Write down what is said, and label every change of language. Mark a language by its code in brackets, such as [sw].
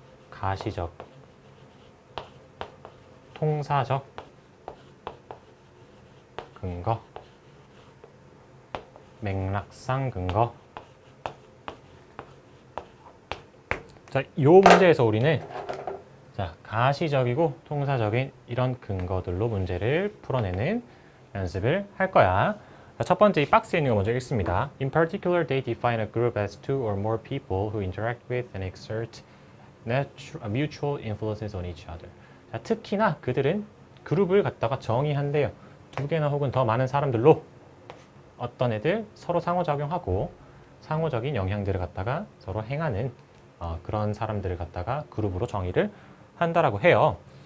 [ko] 가시적, 통사적 근거, 맥락상 근거. 자, 이 문제에서 우리는 자, 가시적이고 통사적인 이런 근거들로 문제를 풀어내는 연습을 할 거야. 자, 첫 번째 이 박스에 있는 거 먼저 읽습니다. [en] In particular, they define a group as two or more people who interact with and exert mutual influences on each other. [ko] 자, 특히나 그들은 그룹을 갖다가 정의한대요. 두 개나 혹은 더 많은 사람들로 어떤 애들 서로 상호작용하고 상호적인 영향들을 갖다가 서로 행하는 그런 사람들을 갖다가 그룹으로 정의를 한다라고 해요.